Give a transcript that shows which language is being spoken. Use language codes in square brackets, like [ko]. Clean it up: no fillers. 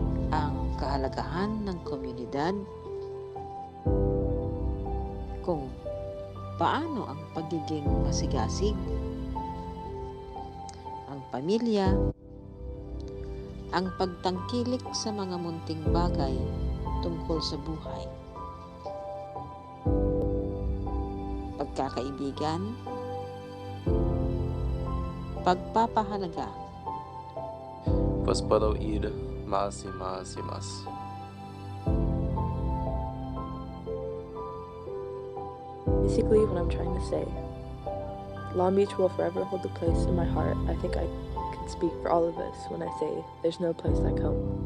[tl] Ang kahalagahan ng komunidad, kung paano ang pagiging masigasig, ang pamilya, ang pagtangkilik sa mga munting bagay tungkol sa buhay, pagkakaibigan, pagpapahalaga. [es] Pues puedo ir más y más y más. [en] Basically, what I'm trying to say, Long Beach will forever hold a place in my heart. I think I can speak for all of us when I say there's no place like home.